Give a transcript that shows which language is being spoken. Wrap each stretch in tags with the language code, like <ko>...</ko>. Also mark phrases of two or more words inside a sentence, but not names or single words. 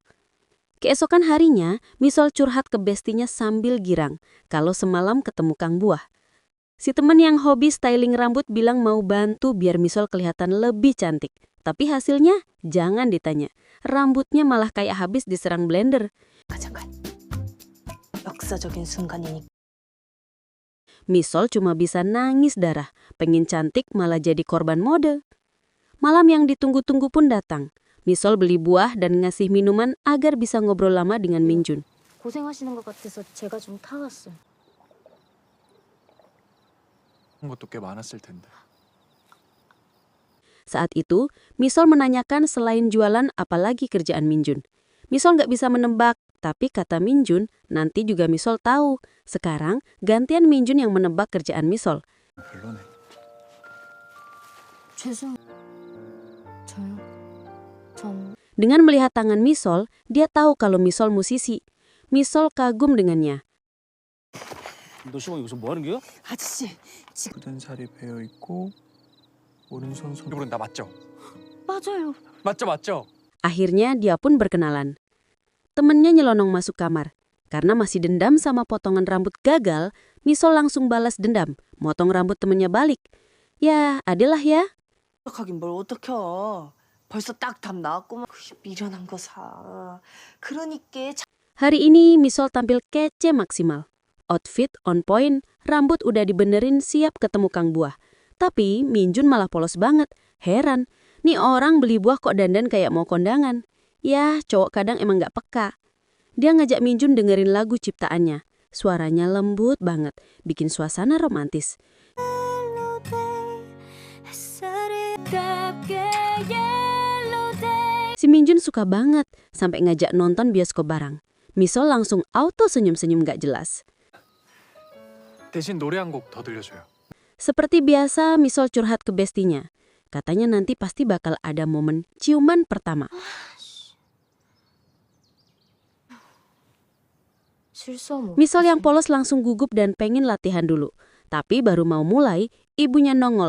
<id>Keesokan harinya, Misol curhat ke bestinya sambil girang, kalau semalam ketemu Kang Buah. Si teman yang hobi styling rambut bilang mau bantu biar Misol kelihatan lebih cantik. Tapi hasilnya jangan ditanya. Rambutnya malah kayak habis diserang blender.</id> <ko>잠깐. 역사적인 순간이니.</ko> <id>Misol cuma bisa nangis darah. Pengen cantik malah jadi korban mode. Malam yang ditunggu-tunggu pun datang. Misol beli buah dan ngasih minuman agar bisa ngobrol lama dengan Minjun.</id> <ko>고생하시는 것 같아서 제가 좀 타왔어요. 것도 꽤 많았을 텐데.</ko> <id>Saat itu, Misol menanyakan selain jualan apalagi kerjaan Minjun. Misol nggak bisa menebak, tapi kata Minjun, nanti juga Misol tahu. Sekarang, gantian Minjun yang menebak kerjaan Misol.</id> <ko>별로네. 저요? 전</ko> <id>Dengan melihat tangan Misol, dia tahu kalau Misol musisi. Misol kagum dengannya.</id> <ko>너 시방 여기서 뭐 하는 거야? 아저씨, 굳은 살이 배어 있고 오른손 손으로는 나 맞죠? 맞아요. 맞죠?</ko> <id>Akhirnya dia pun berkenalan. Temennya nyelonong masuk kamar. Karena masih dendam sama potongan rambut gagal, Misol langsung balas dendam, motong rambut temennya balik. Ya, adalah ya.</id> <ko>하긴 뭘 어떡해. 벌써 딱 답 나왔구만. 미련한 거 사. 그러니까</ko> <id>Hari ini Misol tampil kece maksimal.</id> <en>Outfit on point,</en> <id>rambut udah dibenerin siap ketemu Kang Buah. Tapi Minjun malah polos banget. Heran, nih orang beli buah kok dandan kayak mau kondangan. Ya, cowok kadang emang gak peka. Dia ngajak Minjun dengerin lagu ciptaannya. Suaranya lembut banget, bikin suasana romantis. Si Minjun suka banget, sampai ngajak nonton bioskop bareng. Misol langsung auto senyum-senyum gak jelas.</id> <ko>대신 노래 한 곡 더 들려줘요.</ko> <id>Seperti biasa, Misol curhat ke bestinya. Katanya nanti pasti bakal ada momen ciuman pertama.</id> <ko>실수하면</ko> <id>Misol yang</id> <ko>어떡하지?</ko> <id>polos langsung gugup dan pengen latihan dulu. Tapi baru mau mulai, ibunya nongol.</id>